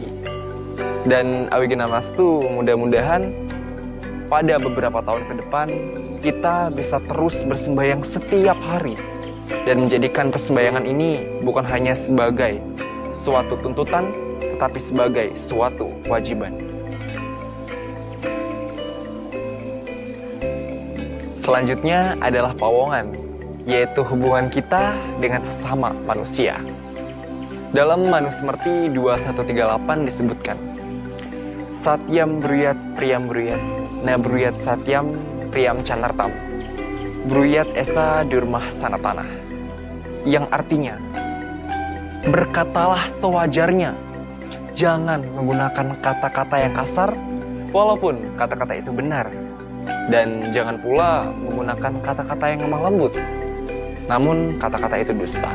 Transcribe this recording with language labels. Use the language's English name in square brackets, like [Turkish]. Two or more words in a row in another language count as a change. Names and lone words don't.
[Indonesian] Dan Awigena-mastu, mudah-mudahan pada beberapa tahun ke depan kita bisa terus bersembahyang setiap hari dan menjadikan persembahyangan ini bukan hanya sebagai suatu tuntutan, tetapi sebagai suatu kewajiban. Selanjutnya adalah pawongan, yaitu hubungan kita dengan sesama manusia. Dalam Manusmriti 2138 disebutkan, [Sanskrit] Satyam bruyat priyam bruyat, na bruyat satyam priyam canartam, bruyat esa durmah sanatanah. [Indonesian] Yang artinya, berkatalah sewajarnya, jangan menggunakan kata-kata yang kasar, walaupun kata-kata itu benar. Dan jangan pula menggunakan kata-kata yang lemah lembut, namun kata-kata itu dusta.